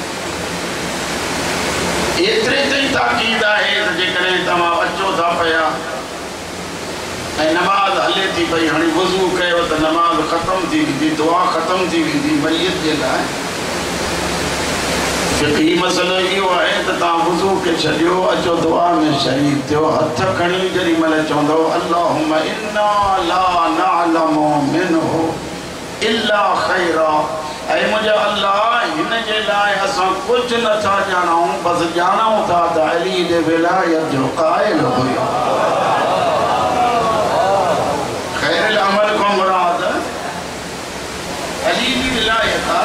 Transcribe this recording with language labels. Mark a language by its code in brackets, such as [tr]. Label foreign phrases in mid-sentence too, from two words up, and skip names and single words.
[sd] एतिरे ताईं ताक़ीद आहे त जेकॾहिं तव्हां अचो था पिया ऐं नमाज़ हले थी पई, हाणे वज़ू कयो त नमाज़ ख़तमु थी वेंदी, दुआ ख़तमु थी वेंदी मरीज़ जे लाइ। फिक़ही मसलो इहो आहे त तव्हां वज़ू खे छॾियो, अचो दुआ में शरीक थियो, हथ खणी जेॾी महिल चवंदो [ar] اللهم إنا لا نعلم منه إلا خيرا, [sd] ऐं मुंहिंजा अल्लाह हिन जे लाइ असां कुझु नथा ॼाणूं, बसि ॼाणूं था त अली जे विलायत जो क़ाइल हुयो। [ar] خير العمل [sd] खां मुराद अली जी विलायत आहे।